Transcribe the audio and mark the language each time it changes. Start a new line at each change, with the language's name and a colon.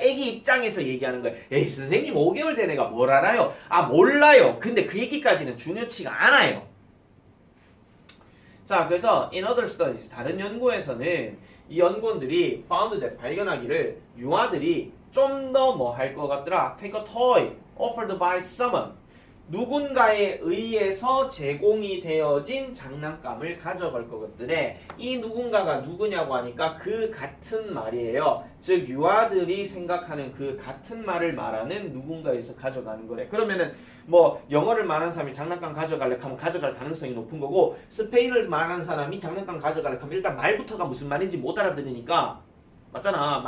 Korean: 애기 입장에서 얘기하는 거야. 에이 선생님 5개월 된 애가 뭘 알아요? 아 몰라요. 근데 그 얘기까지는 중요치가 않아요. 자, 그래서
English: in other studies
Korean: 다른 연구에서는 이 연구원들이
English: found that
Korean: 발견하기를 유아들이 좀 더 뭐 할 것 같더라.
English: take a toy offered by someone.
Korean: 누군가에 의해서 제공이 되어진 장난감을 가져갈 것들에 이 누군가가 누구냐고 하니까 그 같은 말이에요. 즉 유아들이 생각하는 그 같은 말을 말하는 누군가에서 가져가는 거래. 그러면은 뭐 영어를 말하는 사람이 장난감 가져갈래 하면 가져갈 가능성이 높은 거고 스페인어를 말하는 사람이 장난감 가져갈래 하면 일단 말부터가 무슨 말인지 못 알아들으니까 맞잖아.